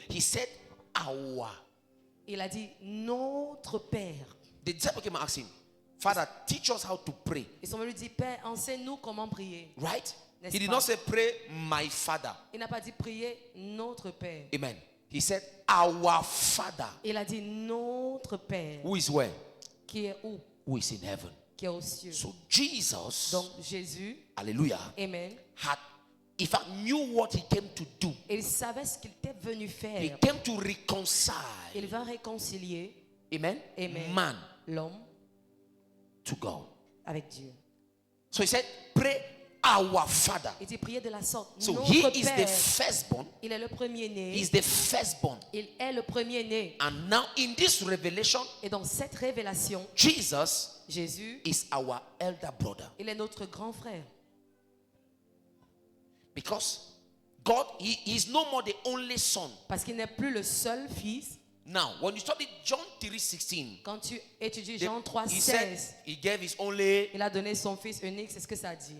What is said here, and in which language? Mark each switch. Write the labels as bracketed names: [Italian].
[English] He said, our. [French] Il a dit notre Père. [English] The disciple came and asked him, Father, teach us how to pray. [French] Ils sont venus dire, Père, enseigne-nous comment prier. [English] Right? [French] N'est-ce [English] He did [French] pas? [English] not say, pray my Father. [French] Il n'a pas dit prier notre Père. [English] Amen. He said, our Father. [French] Il a dit notre Père. [English] Who is where? [French] Qui est où? [English] Who is in heaven. [French] Qui est aux cieux. [English] So Jesus, [French] Donc Jésus, hallelujah, amen, [English] had, if I knew what he came to do, [French] il savait ce qu'il était venu [English] he [French] faire. [English] came to reconcile, [French] Il va réconcilier, amen, amen, [English] man [French] l'homme [English] to God. [French] avec Dieu. [English] So he said, pray our Father. [French] Il dit prier de la sorte. [English] So [French] Notre [English] he is the [French] Père, [English] firstborn. [French] il est le premier-né. [English] He is the firstborn. [French] Il est le premier-né. [English] And now in this revelation, [French] Et dans cette révélation, [English] Jesus [French] Jésus, [English] is our elder brother. [French] il est notre grand frère. [English] Because God, he is no more the only son. [French] Parce qu'il n'est plus le seul fils. [English] Now, when you study John 3:16, [French] Quand tu étudies Jean 3, [English] he said [French] 16, [English] he gave his only, [French] il a donné son fils unique, c'est ce que ça dit.